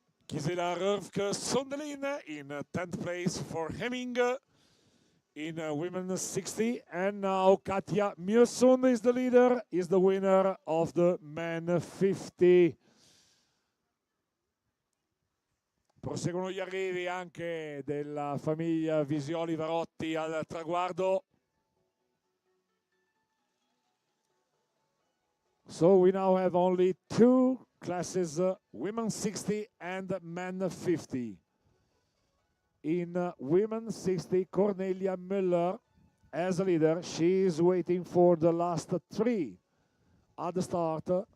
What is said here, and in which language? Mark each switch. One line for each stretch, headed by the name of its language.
English: Gisela Rövke Sundelin in 10th place for Hemming in women's 60. And now Katja Mjøsund is the leader, is the winner of the men 50.
Italian: Proseguono gli arrivi anche della famiglia Visioli Varotti al traguardo.
English: So we now have only 2 classes, women 60 and men 50. In women 60, Cornelia Müller as a leader. She is waiting for the last 3 at the start.